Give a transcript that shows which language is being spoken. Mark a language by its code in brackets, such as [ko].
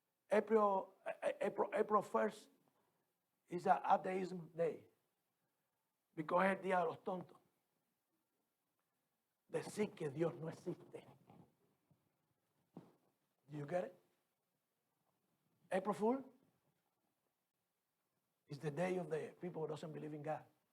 [en] April 1st is an atheism day. Because [es] es el día de los tontos. Decir que Dios no existe. [en] Do you get it? April Fool is the day of the people who doesn't believe in God.